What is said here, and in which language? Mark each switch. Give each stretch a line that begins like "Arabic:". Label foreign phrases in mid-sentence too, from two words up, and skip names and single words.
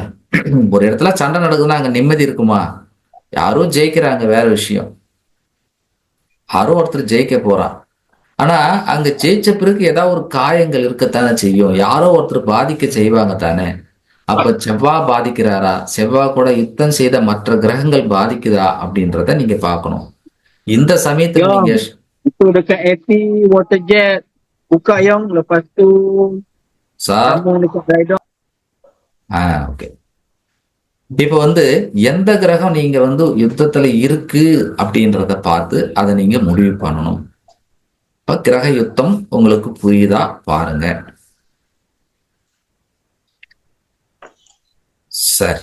Tamil: ஒரு இடத்துல சண்டை நடக்குதுன்னா அங்க நிம்மதி இருக்குமா? யாரோ ஜெயிக்கிறாங்க வேற விஷயம், யாரோ ஒருத்தர் ஜெயிக்க போறான். ஆனா அங்க ஜெயிச்ச பிறகு ஏதாவது ஒரு காயங்கள் இருக்கத்தானே செய்யும், யாரோ ஒருத்தர் பாதிக்க செய்வாங்க தானே. அப்ப செவ்வாய் பாதிக்கிறாரா, செவ்வாய் கூட யுத்தம் செய்த மற்ற கிரகங்கள் பாதிக்குதா அப்படின்றத நீங்க பார்க்கணும். இந்த சமயத்துல நீங்க
Malay: Itu dekat AP Waterjet. Buka yang lepas tu
Tamil: சார்
Malay: sambung dekat Rydon.
Tamil: ஓகே. இப்ப வந்து எந்த கிரகம் நீங்க வந்து யுத்தத்துல இருக்கு அப்படின்றத பார்த்து அதை நீங்க முடிவு பண்ணணும். இப்ப கிரக யுத்தம் உங்களுக்கு புரியுதா பாருங்க. சரி